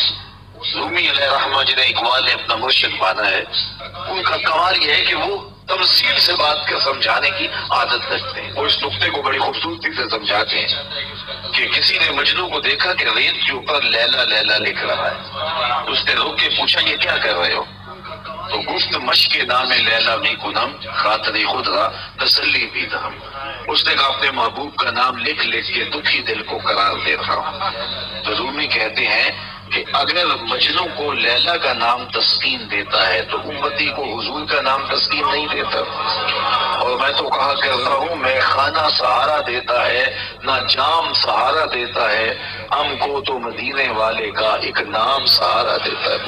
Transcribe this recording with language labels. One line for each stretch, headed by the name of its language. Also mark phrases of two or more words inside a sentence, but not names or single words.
Urdu: رومی
Arabic: علیہ رحمہ
Urdu: جنہیں اقبال نے اپنا مرشد مانا ہے، ان کا کمال یہ ہے کہ وہ تمثیل سے بات کر سمجھانے کی عادت رکھتے ہیں. وہ اس نقطے کو بڑی خوبصورتی سے سمجھاتے ہیں کہ کسی نے مجنو کو دیکھا کہ ریت کے اوپر لیلا لیلا لکھ رہا ہے. اس نے روک کے پوچھا یہ کیا کر رہے ہو؟
Persian: تو گفت مشق نام لیلا می کنم خاطر خود را تسلی بھی دم.
Urdu: اس نے کہا اپنے محبوب کا نام لکھ لکھ کے دکھی دل کو قرار دے رہا ہوں. تو رومی کہتے ہیں کہ اگر مجنو کو لیلا کا نام تسکین دیتا ہے تو امتی کو حضور کا نام تسکین نہیں دیتا. اور میں تو کہا کرتا ہوں میں خانہ سہارا دیتا ہے نہ جام سہارا دیتا ہے، ہم کو تو مدینے والے کا ایک نام سہارا دیتا ہے.